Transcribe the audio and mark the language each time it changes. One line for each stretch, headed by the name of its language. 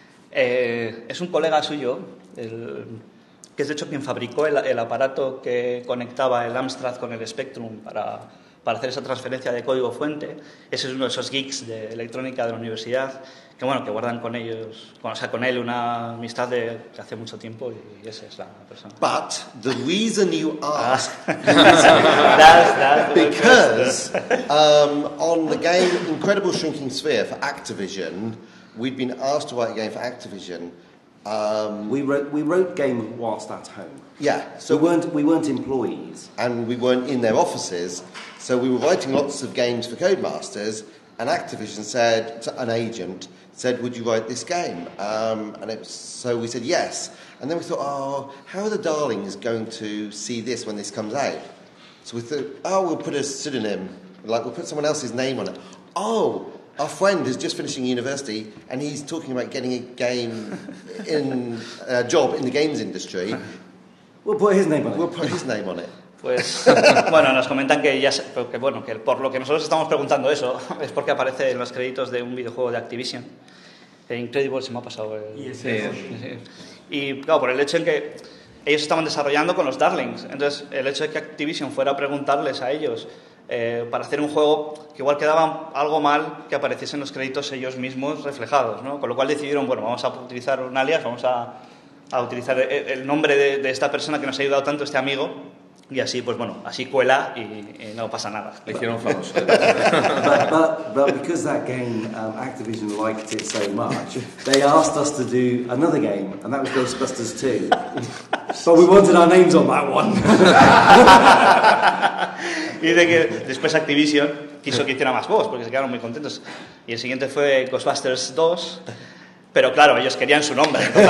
Spanish: Es un colega suyo, que es de hecho quien fabricó el aparato que conectaba el Amstrad con el Spectrum para hacer esa transferencia de código fuente. Ese es uno de esos geeks de electrónica de la universidad que bueno, que guardan con ellos, con, o sea, con él una amistad de hace mucho tiempo y esa es la persona.
English: But the reason you ask that's because on the game Incredible Shrinking Sphere for Activision, we'd been asked to write a game for Activision. We wrote game whilst at home. Yeah. So we weren't employees. And we weren't in their offices. So we were writing lots of games for Codemasters, and Activision said to an agent, said, would you write this game? So we said yes. And then we thought, oh, how are the Darlings going to see this when this comes out? So we thought, oh, we'll put a pseudonym, like we'll put someone else's name on it. Oh, our friend is just finishing university and he's talking about getting a game in a job in the games industry. We'll put his name on it.
Spanish: Pues bueno, nos comentan que ya que bueno, que por lo que nosotros estamos preguntando eso es porque aparece en los créditos de un videojuego de Activision. El Incredible se me ha pasado el y claro, por el hecho en que ellos estaban desarrollando con los Darlings, entonces el hecho de que Activision fuera a preguntarles a ellos para hacer un juego que igual quedaba algo mal que apareciesen los créditos ellos mismos reflejados, ¿no? Con lo cual decidieron, bueno, vamos a utilizar un alias, vamos a utilizar el nombre de esta persona que nos ha ayudado tanto, este amigo, y así, pues bueno, así cuela y no pasa nada. Le hicieron famoso.
English: but because that game, Activision liked it so much, they asked us to do another game, and that was Ghostbusters 2. But we wanted our names on that one.
Spanish: Y de que después Activision quiso que hiciera más juegos porque se quedaron muy contentos. Y el siguiente fue Ghostbusters 2, pero claro, ellos querían su nombre.